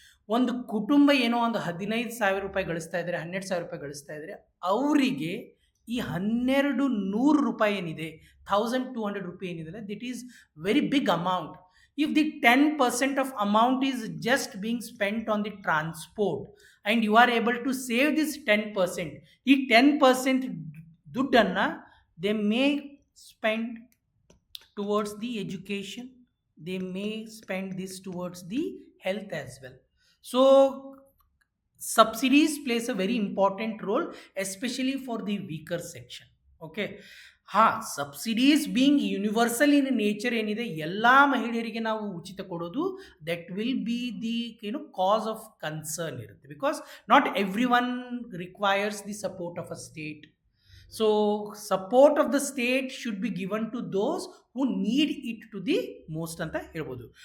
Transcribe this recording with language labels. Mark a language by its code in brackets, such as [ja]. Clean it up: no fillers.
[kn] ಒಂದು ಕುಟುಂಬ ಏನೋ ಒಂದು 15,000 ರೂಪಾಯಿ ಗಳಿಸ್ತಾ ಇದ್ದಾರೆ, 12,000 ರೂಪಾಯಿ ಗಳಿಸ್ತಾ ಇದ್ದಾರೆ, ಅವರಿಗೆ ಈ 1200 ರೂಪಾಯಿ ಏನಿದೆ, 1200 ರೂಪಾಯಿ ಏನಿದೆ, [en] That is very big amount. If the 10% of amount is just being spent on the transport and you are able to save this 10%, [kn] ಈ 10% ದುಡ್ಡನ್ನು [en] They may spend towards the education, they may spend this towards the health as well. So subsidies plays a very important role, especially for the weaker section. Okay, ಹಾ, subsidies being universal in nature [kn] ಏನಿದೆ, ಎಲ್ಲ ಮಹಿಳೆಯರಿಗೆ ನಾವು ಉಚಿತ ಕೊಡೋದು, [en] that will be the cause of concern [kn] ಇರುತ್ತೆ, [en] Because not every one requires the support of a state. So support of the state should be given to those who need it to the most [kn] ಅಂತ ಹೇಳ್ಬೋದು.